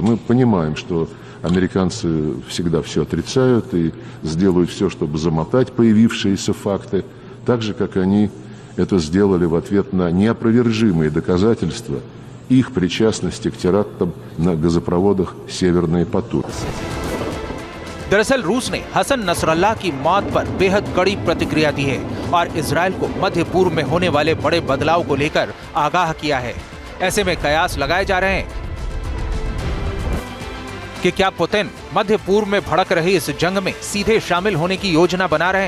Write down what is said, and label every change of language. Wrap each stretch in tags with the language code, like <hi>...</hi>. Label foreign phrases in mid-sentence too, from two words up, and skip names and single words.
<ru>Мы понимаем, что американцы всегда все отрицают и сделают все, чтобы замотать появившиеся факты, так же, как они это сделали в ответ на неопровержимые доказательства их причастности к терактам на газопроводах «Северный поток».</ru> <hi>दरअसल रूस ने हसन नसरल्लाह की मौत पर बेहद कड़ी प्रतिक्रिया दी है और इजरायल को मध्य पूर्व में होने वाले बड़े बदलाव को लेकर आगाह किया है। ऐसे में कयास लगाए जा रहे हैं कि क्या पुतिन मध्य पूर्व में भड़क रही इस जंग में सीधे शामिल होने की योजना बना रहे हैं?</hi>